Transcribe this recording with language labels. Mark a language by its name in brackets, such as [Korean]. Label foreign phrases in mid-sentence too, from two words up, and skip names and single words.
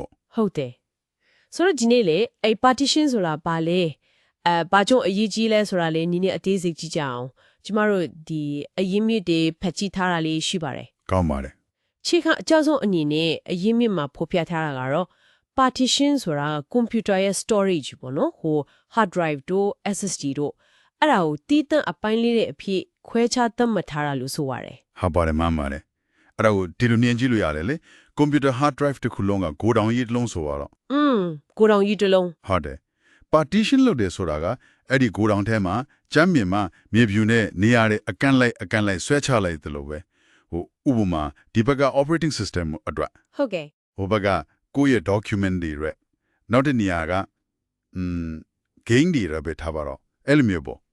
[Burmese] ဟုတ်တယ်ဆိုတော့ဒီနေ့လေအဲ့ partition ဆိုတာဘာလဲဘာကြောင့်အရေးကြီးလဲဆိုတာလေနည်းနည်းအသေးစိတ်ကြည့်ကြအောင်ကျမတို့ဒီအရင်းမြစ်တွေဖတ်ကြည့်ထားတာလေးရှိပါတယ် ကောင်းပါတယ် ခြေခံအကြောဆုံးအနေနဲ့အရင်းမြစ်မှာဖော်ပြထားတာကတော့ partition ဆိုတာကွန်ပျူတာရဲ့ storage ပေါ့နော်ဟို [English] hard drive [Burmese] တို့ SSD တို့အဲ့ဒါကိုတီးတန့်အပိုင်းလေးတဲ့အဖြစ်ခွဲခြားသတ်မှတ်ထားတာလို့ဆိုရတယ် ဟုတ်ပါတယ်မှန်ပါတယ်အဲ့ဒါကိုဒီလိုမြင်ကြည့်လို့ရတယ်လေကွန်ပျူတာ [English] hard drive [Burmese] တစ်ခုလုံးကကိုတောင်ကြီးတစ်လုံးဆိုတော့ ကိုတောင်ကြီးတစ်လုံး ဟုတ်တယ် partition လုပ်တယ်ဆိုတာကအဲ့ဒီကိုတောင်ထဲမှာကျမ်းမြင်မှာမြေပြူနဲ့နေရာတွေအကန့်လိုက်ဆွဲချလိုက်တယ်လို့ပဲဟိုဥပမာဒီဘက်က [English] operating system [Burmese] အတွက် ဟုတ်ကဲ့ ဟိုဘက်ကကိုယ့်ရဲ့ document တွေရက်နောက်တစ်နေရာကgame တွေရပဲထားပါတော့အဲ့လိုမျိုးပေါ့